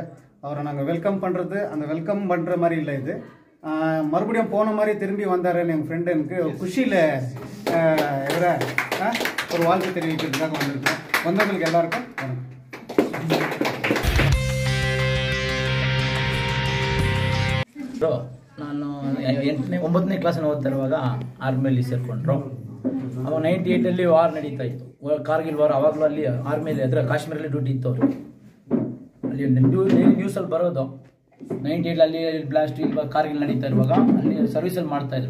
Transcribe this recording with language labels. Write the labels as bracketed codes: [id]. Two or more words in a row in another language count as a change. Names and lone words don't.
[ta] அவரை நாங்கள் வெல்கம் பண்ணுறது, அந்த வெல்கம் பண்ணுற மாதிரி இல்லை, இது மறுபடியும் போன மாதிரி திரும்பி வந்தாருன்னு எங்கள் ஃப்ரெண்டு எனக்கு குஷியில் ஒரு வாழ்த்து தெரிவிக்கிறதுக்காக வந்திருக்கோம். வந்தவங்களுக்கு எல்லாருக்கும் [kn] ನಾನು 9ನೇ ಕ್ಲಾಸಿನ ಓದ್ತಿರುವಾಗ ಆರ್ಮಿಯಲ್ಲಿ ಸೇರಿಕೊಂಡ್ರು. ಅವಾಗ 98 ವಾರ್ ನಡೀತಾ ಇತ್ತು, ಕಾರ್ಗಿಲ್ ವಾರ್. ಅವಾಗಲೂ ಅಲ್ಲಿ ಆರ್ಮಿಯಲ್ಲಿ ಅದರ ಕಾಶ್ಮೀರಲ್ಲಿ ಡ್ಯೂಟಿ ಇತ್ತು ಅವರು. ಅಲ್ಲಿ ನ್ಯೂಸಲ್ಲಿ ಬರೋದು 98 ಅಲ್ಲಿ ಬ್ಲಾಸ್ಟ್ ಇವಾಗ ಕಾರ್ಗಿಲ್ ನಡೀತಾ ಇರುವಾಗ ಅಲ್ಲಿ ಸರ್ವಿಸಲ್ಲಿ ಮಾಡ್ತಾಯಿದ್ರು.